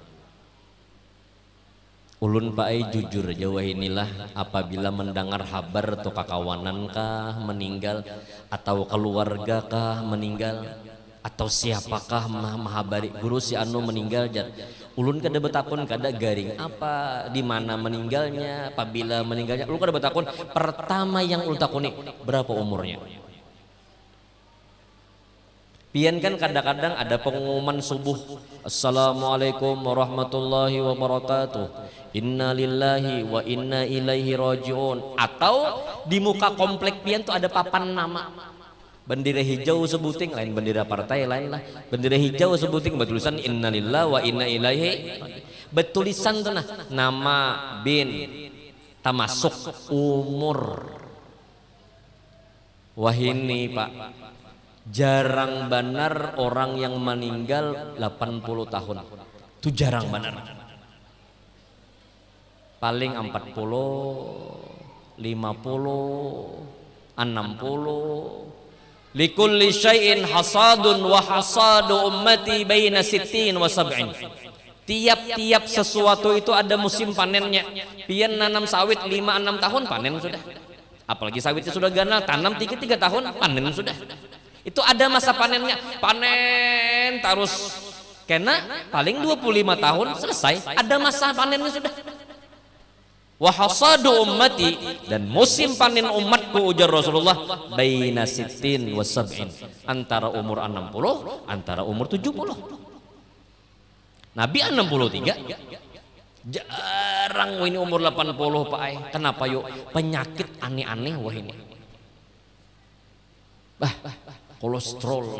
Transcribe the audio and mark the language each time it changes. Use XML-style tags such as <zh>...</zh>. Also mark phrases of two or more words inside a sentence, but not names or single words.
<bjn>Ulun Pak Ai jujur aja wah inilah, apabila mendengar kabar atau kakawanan kah meninggal, atau keluarga kah meninggal, atau siapakah mahabari guru si anu meninggal, ulun kada betakun kada garing apa di mana meninggalnya, apabila meninggalnya ulun kada betakun. Pertama yang ulun takuni berapa umurnya. Pian kan kadang-kadang ada pengumuman subuh,</bjn> <ar>السلام عليكم ورحمة الله وبركاته, إنا لله وإنا إليه راجعون.</ar> <bjn>Atau di muka komplek pian tuh ada papan nama, bendera hijau sebuting, lain bendera partai lain lah, bendera hijau sebuting bertulisan</bjn> <ar>إنا لله وإنا إليه,</ar> <bjn>bertulisan tuh nah nama bin tamasuk umur. Wah ini Pak, jarang benar orang yang meninggal 80 tahun. Itu jarang benar. Paling 40, 50, 60.</bjn> <ar>لكل شيء حصاد وحصاد أمتي بين 60 و 70.</ar> <bjn>Tiap-tiap sesuatu itu ada musim panennya. Pian nanam sawit 5-6 tahun panen sudah. Apalagi sawitnya sudah ganal, tanam 3 tahun panen sudah. Itu ada masa panennya, panen terus kena paling 25 tahun selesai, ada masa panennya sudah.</bjn> <ar>وحصاد أمتي,</ar> <bjn>dan musim panen umatku ujar Rasulullah</bjn> <ar>بين ستين وسبعين,</ar> <bjn>antara umur 60 antara umur 70. Nabi 63, jarang ini umur 80 Pak Ai. Kenapa yuk? Penyakit aneh-aneh wah ini. Kolesterol lah.</bjn>